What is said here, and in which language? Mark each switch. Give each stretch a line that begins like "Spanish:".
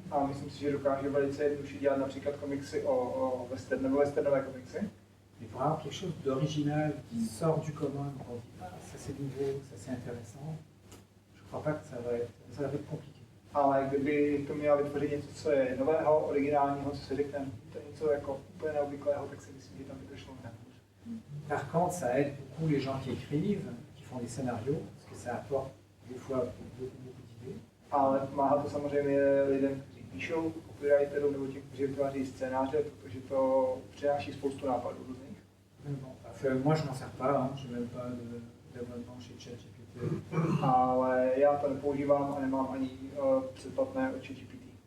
Czech: A myslím si, že dokáže velice jednoduše dělat například komiksy o western nebo westernové komiksy.
French: Mais pour avoir quelque chose d'original qui sort du commun, on dit ah ça c'est nouveau, ça c'est intéressant. Je crois pas que ça va être compliqué.
Czech: Ale kdyby to měla vytvořit něco, co je nového, originálního, co se řekne, to je něco jako úplně neobvyklého, tak si myslím, že tam by to šlo mnohem hůř.
French: Par contre, ça aide beaucoup les gens qui écrivent, qui font des scénarios, parce que ça apporte des fois beaucoup d'idées.
Czech: Ale pomáhá to samozřejmě lidem, kteří píšou, copywriterům nebo těch, kteří vytváří scénáře, protože to přináší spoustu nápadů různých.
French: Bon, enfin, moi je n'en sers pas, hein, je n'ai même pas d'abonnement chez ChatGPT.
Czech: Ale já to nepoužívám a nemám ani předplatné od ChatGPT.